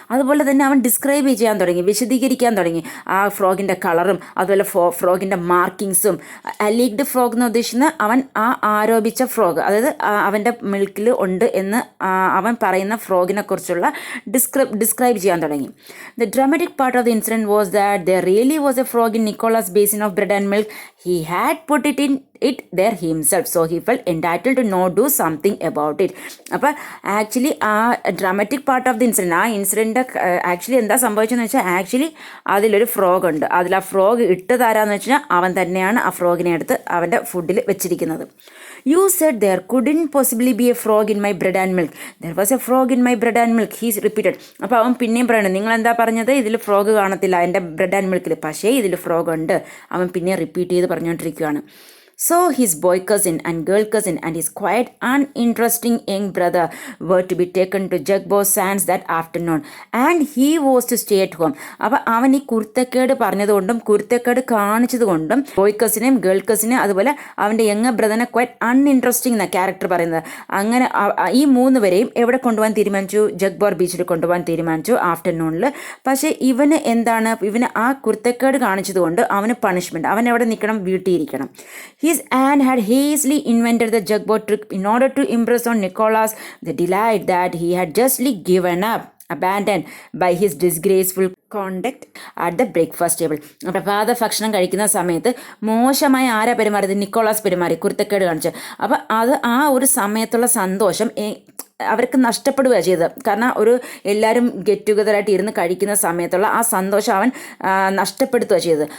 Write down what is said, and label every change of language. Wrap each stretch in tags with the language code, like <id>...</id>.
<ml>അതുപോലെ തന്നെ അവൻ ഡിസ്ക്രൈബ് ചെയ്യാൻ തുടങ്ങി, വിശദീകരിക്കാൻ തുടങ്ങി ആ ഫ്രോഗിൻ്റെ കളറും അതുപോലെ ഫ്രോഗിൻ്റെ മാർക്കിങ്സും. അലീഗ്ഡ് ഫ്രോഗ് എന്ന് ഉദ്ദേശിക്കുന്ന അവൻ ആരോപിച്ച ഫ്രോഗ്, അതായത് അവൻ്റെ മിൽക്കിൽ ഉണ്ട് എന്ന് അവൻ പറയുന്ന ഫ്രോഗിനെ കുറിച്ചുള്ള ഡിസ്ക്രൈബ് ചെയ്യാൻ തുടങ്ങി.</ml> <en>The dramatic part of the incident was that there really was a frog in Nicholas basin of bread and milk. He had put it there himself, so he felt entitled to do something about it.</en> <ml>അപ്പോൾ actually ആ</ml> <en>dramatic part of the incident,</en> <ml>ആ incident actually എന്താ സംഭവിച്ചതെന്ന് വെച്ചാൽ actually അതിലൊരു frog ഉണ്ട്. അതിൽ ആ ഫ്രോഗ് ഇട്ടതാരാന്ന് വെച്ചാൽ അവൻ തന്നെയാണ് ആ ഫ്രോഗിനെ എടുത്ത് അവൻ്റെ ഫുഡിൽ വെച്ചിരിക്കുന്നത്.</ml> <en>You said there couldn't possibly be a frog in my bread and milk. There was a frog in my bread and milk, he repeated.</en> <ml>അപ്പോൾ അവൻ പിന്നെയും പറയണം, നിങ്ങൾ എന്താ പറഞ്ഞത്, ഇതിൽ ഫ്രോഗ് കാണത്തില്ല എൻ്റെ ബ്രെഡ് ആൻഡ് മിൽക്കിൽ, പക്ഷേ ഇതിൽ ഫ്രോഗ് ഉണ്ട്. അവൻ പിന്നെ റിപ്പീറ്റ് ചെയ്ത് പറഞ്ഞുകൊണ്ടിരിക്കുകയാണ്.</ml> <en>So his boy cousin and girl cousin and his quite uninteresting young brother were to be taken to Jugbo Sands that afternoon and he was to stay at home.</en> <ml>അപ്പോൾ അവൻ ഈ കുരുത്തക്കേട് പറഞ്ഞതുകൊണ്ടും കുരുത്തക്കേട് കാണിച്ചതുകൊണ്ടും ബോയ് കസിനെയും ഗേൾ കസിനെയും അതുപോലെ അവൻ്റെ young ബ്രദറിനെ</ml> <en>quite uninteresting</en> <ml>എന്ന character പറയുന്നത്. അങ്ങനെ ഈ 3 പേരെയും എവിടെ കൊണ്ടുപോകാൻ തീരുമാനിച്ചു? ജഗ്ബോർ ബീച്ചിൽ കൊണ്ടുപോകാൻ തീരുമാനിച്ചു ആഫ്റ്റർനൂണിൽ. പക്ഷേ ഇവന് ആ കുരുത്തക്കേട് കാണിച്ചതുകൊണ്ട് അവന് പണിഷ്മെൻറ്റ്, അവൻ എവിടെ നിൽക്കണം? വീട്ടിൽ ഇരിക്കണം.</ml> <en>His aunt had hastily invented the jugboat trick in order to impress on Nicholas the delight that he had justly abandoned by his disgraceful conduct at the breakfast table.</en> <ml>പ്രഭാത ഭക്ഷണം കഴിക്കുന്ന സമയത്ത് മോശമായി ആരാ പെരുമാറിയത്? നിക്കോളാസ് പെരുമാറി, കുരുത്തക്കേട് കാണിച്ച്. അപ്പോൾ ആ ഒരു സമയത്തുള്ള സന്തോഷം അവർക്ക് നഷ്ടപ്പെടുകയാണ് ചെയ്തത്. കാരണം ഒരു എല്ലാവരും ഗെറ്റ് ടുഗദറായിട്ട് ഇരുന്ന് കഴിക്കുന്ന സമയത്തുള്ള ആ സന്തോഷം അവൻ നഷ്ടപ്പെടുത്തുക ചെയ്തത്.</ml>